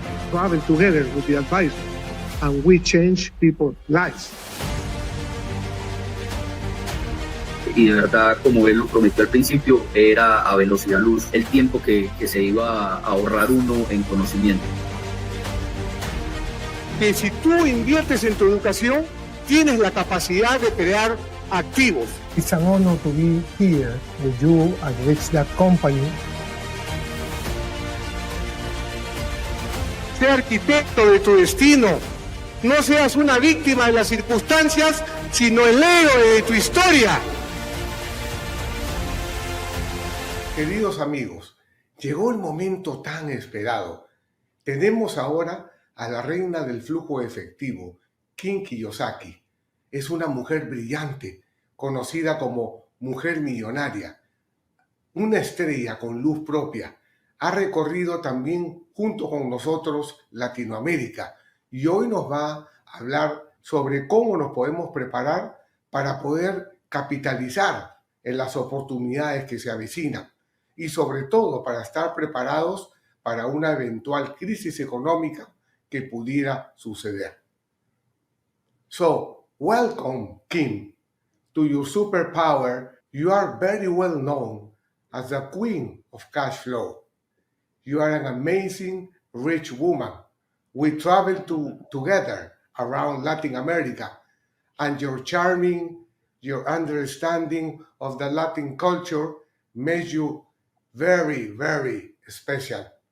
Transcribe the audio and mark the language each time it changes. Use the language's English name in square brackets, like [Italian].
[English] travel together with the advisor, and we change people's lives. [Spanish] Y de verdad, como él lo prometió al principio, era a velocidad luz el tiempo que se iba a ahorrar uno en conocimiento. Que si tú inviertes en tu educación, tienes la capacidad de crear activos. [English] It's an honor to be here with you at Libertad company. [Spanish] Sé arquitecto de tu destino. No seas una víctima de las circunstancias, sino el héroe de tu historia. Queridos amigos, llegó el momento tan esperado. Tenemos ahora a la reina del flujo efectivo, Kim Kiyosaki. Es una mujer brillante, conocida como mujer millonaria, una estrella con luz propia. Ha recorrido también junto con nosotros Latinoamérica y hoy nos va a hablar sobre cómo nos podemos preparar para poder capitalizar en las oportunidades que se avecinan y sobre todo para estar preparados para una eventual crisis económica que pudiera suceder. [English] So, welcome, Kim, to your superpower. You are very well known as the queen of cash flow. You are an amazing, rich woman. We traveled together around Latin America, and your understanding of the Latin culture makes you very, very special.